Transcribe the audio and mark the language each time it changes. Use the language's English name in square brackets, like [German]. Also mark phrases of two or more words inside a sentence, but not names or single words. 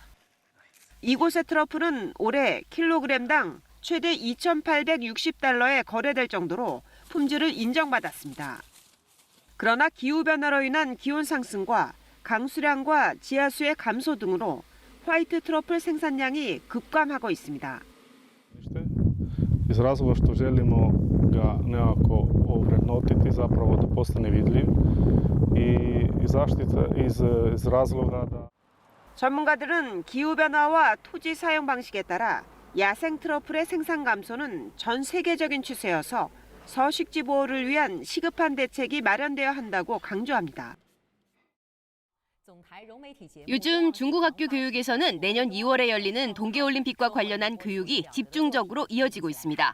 [Korean] 이곳의 트러플은 올해 킬로그램당 최대 2,860달러에 거래될 정도로 품질을 인정받았습니다. 그러나 기후변화로 인한 기온 상승과 강수량과 지하수의 감소 등으로 화이트 트러플 생산량이 급감하고 있습니다. [Croatian] Iz razloga što želimo ga nekako ovrednotiti, zapravo da postane vidljiv i zaštita iz razloga da... [Korean] 전문가들은 기후변화와 토지 사용 방식에 따라 야생 트러플의 생산 감소는 전 세계적인 추세여서 서식지 보호를 위한 시급한 대책이 마련되어야 한다고 강조합니다. 요즘 중국 학교 교육에서는 내년 2월에 열리는 동계올림픽과 관련한 교육이 집중적으로 이어지고 있습니다.